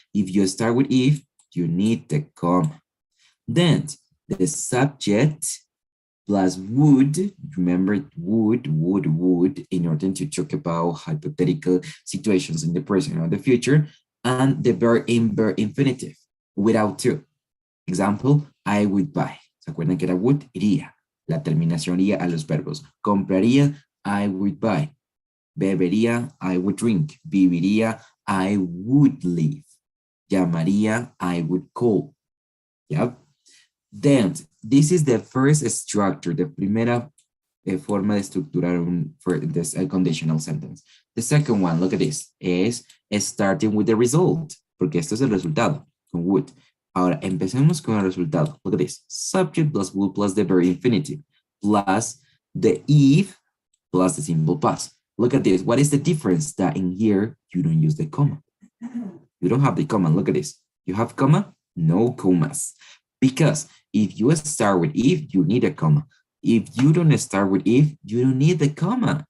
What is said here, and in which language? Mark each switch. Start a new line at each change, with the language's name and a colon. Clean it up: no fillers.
English: If you start with if, you need the comma. Then the subject plus would, remember would, in order to talk about hypothetical situations in the present or the future, and the verb in verb infinitive without to. Example, I would buy.
Spanish: ¿Se acuerdan que era would? Iría. La terminación iría a los verbos.
English: Compraría, I would buy. Bebería, I would drink. Viviría, I would live. Llamaría, I would call. Yep. Then, this is the first structure, the
Spanish: primera forma de estructurar
English: a conditional sentence. The second one, look at this, is starting with the result,
Spanish: porque esto es el resultado, con
English: would.
Spanish: Ahora, empecemos con el resultado.
English: Look at this, subject plus would plus the verb infinitive, plus the if, plus the simple past. Look at this, what is the difference? That in here, you don't use the comma. You don't have the comma, look at this. You have comma? No commas. Because if you start with if, you need a comma. If you don't start with if, you don't need the comma.